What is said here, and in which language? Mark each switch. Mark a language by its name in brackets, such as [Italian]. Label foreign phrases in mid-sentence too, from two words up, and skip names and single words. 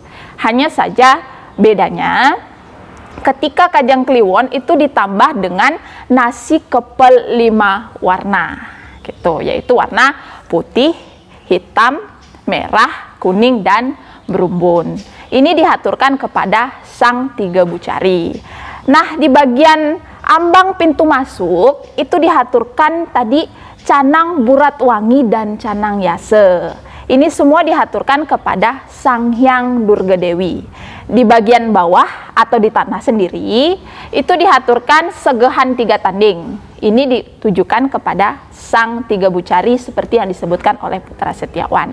[Indonesian] Hanya saja bedanya ketika Kajang Kliwon itu ditambah dengan nasi kepel 5 warna gitu, yaitu warna putih, hitam, merah, kuning, dan berumbun. Ini dihaturkan kepada Sang Tiga Bucari. Nah, di bagian ambang pintu masuk itu dihaturkan tadi canang burat wangi dan canang yase. Ini semua dihaturkan kepada Sang Hyang Durga Dewi. Di bagian bawah atau di tanah sendiri itu dihaturkan Segehan Tiga Tanding. Ini ditujukan kepada Sang Tiga Bucari seperti yang disebutkan oleh Putra Setiawan.